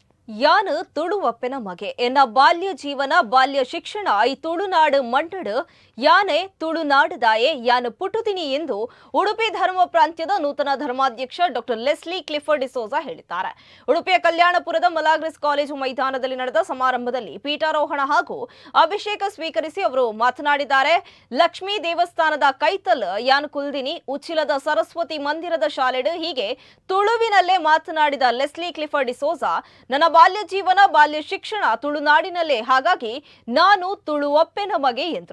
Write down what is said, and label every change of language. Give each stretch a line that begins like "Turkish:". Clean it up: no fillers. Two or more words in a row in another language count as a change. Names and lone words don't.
Tulu: ಯಾನ ತುಳುವಪ್ಪೆನ ಮಗೆ ಎನ್ನ ಬಾಲ್ಯ ಜೀವನ ಬಾಲ್ಯ ಶಿಕ್ಷಣ ಈ ತುಳುನಾಡು ಮಂಡಡು ಯಾನೆ ತುಳುನಾಡುದಾಯೆ ಯಾನ ಪುಟುದಿನಿ
Kannada: ಎಂದು ಉಡುಪಿ ಧರ್ಮ ಪ್ರಾಂತ್ಯದ ನೂತನ ಧರ್ಮಾಧ್ಯಕ್ಷ ಡಾಕ್ಟರ್ ಲೆಸ್ಲಿ ಕ್ಲಿಫರ್ಡ್ ಡಿಸೋಜಾ ಹೇಳಿದ್ದಾರೆ. ಉಡುಪಿಯ ಕಲ್ಯಾಣಪುರದ ಮಲಾಗ್ರಿಸ್ ಕಾಲೇಜು ಮೈದಾನದಲ್ಲಿ ನಡೆದ ಸಮಾರಂಭದಲ್ಲಿ ಪೀಠಾರೋಹಣ ಹಾಗೂ ಅಭಿಷೇಕ ಸ್ವೀಕರಿಸಿ ಅವರು ಮಾತನಾಡಿದ್ದಾರೆ.
Tulu: ಲಕ್ಷ್ಮೀ ದೇವಸ್ಥಾನದ ಕೈತಲ್ ಯಾನ್ ಕುಲ್ದಿನಿ ಉಚ್ಚಿಲದ ಸರಸ್ವತಿ ಮಂದಿರದ ಶಾಲೆಡು
Kannada: ಹೀಗೆ ತುಳುವಿನಲ್ಲೇ ಮಾತನಾಡಿದ ಲೆಸ್ಲಿ ಕ್ಲಿಫರ್ಡ್ ಡಿಸೋಜಾ ನನ್ನ ಬಾಲ್ಯ ಜೀವನ ಬಾಲ್ಯ ಶಿಕ್ಷಣ ತುಳುನಾಡಿನಲ್ಲೇ, ಹಾಗಾಗಿ ನಾನು
Tulu: ತುಳುವಪ್ಪೆನ ಮಗೆ
Kannada: ಎಂದರು.